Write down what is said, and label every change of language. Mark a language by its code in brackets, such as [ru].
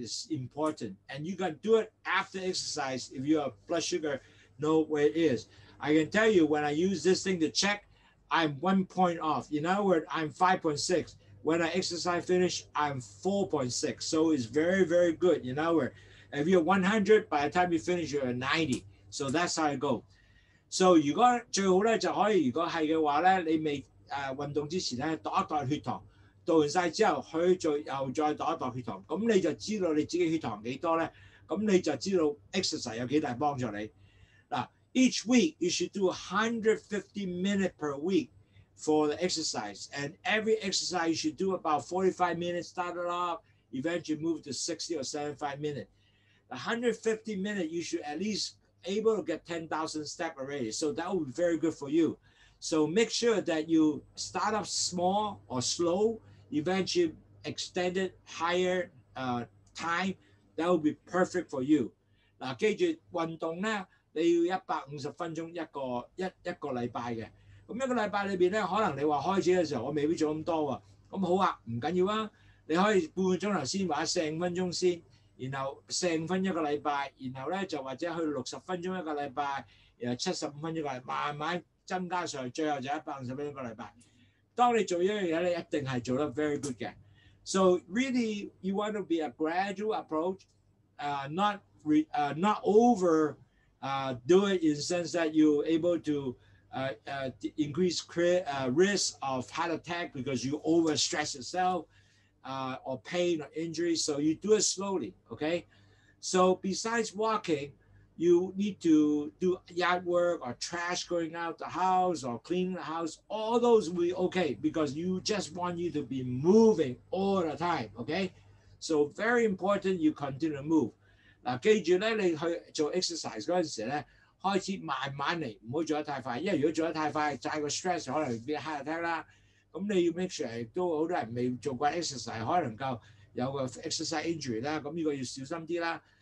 [en] Is important, and you can do it after exercise if your blood sugar know where it is. I can tell you when I use this thing to check, I'm 1 point off. In other words, I'm 5.6. When I exercise finish, I'm 4.6. So it's very, very good. In other words, if you're 100, by the time you finish, you're 90. So that's how I go. [yue] So 如果最好咧就可以，如果係嘅話咧，你未運動之前咧度一度血糖，度完晒之後，佢又再度一度血糖，咁你就知道你自己血糖幾多咧，咁你就知道 exercise 有幾大幫助你。 [en] 嗱 ，each week you should do 150 minutes per week for the exercise, and every exercise you should do about 45 minutes, start it off, eventually move to 60 or 75 minutes. 150 minutes, you should at least able to get 10,000 steps already. So that would be very good for you. So make sure that you start off small or slow, eventually extend it higher time. That would be perfect for you. [yue] 嗱，記住運動咧，你要150分鐘一個禮拜嘅。咁一個禮拜裏邊咧，可能你話開始嘅時候，我未必做咁多喎。咁好啊，唔緊要啊，你可以半個鐘頭先，或者45分鐘先。然後45分一個禮拜，然後咧就或者去60分鐘一個禮拜，然後75分一個禮拜，慢慢增加上，最後就150分一個禮拜。當你做一樣嘢咧，一定係做得 very good 嘅。 [en] So really, you want to be a gradual approach, not over do it in the sense that you're able to increase risk of heart attack because you overstress yourself. Or pain or injury, so you do it slowly, okay? So besides walking, you need to do yard work or trash going out the house or cleaning the house. All those will be okay because you just want you to be moving all the time, okay? So very important you continue to move. [yue] 嗱，記住咧，你去做 exercise 嗰陣時咧，開始慢慢嚟，唔好做得太快，因為如果做得太快，債個 stress 可能變 heart attack 啦。咁你要 make sure 亦都好多人未做過 exercise， 可能夠有個 exercise injury 啦，咁呢個要小心啲啦。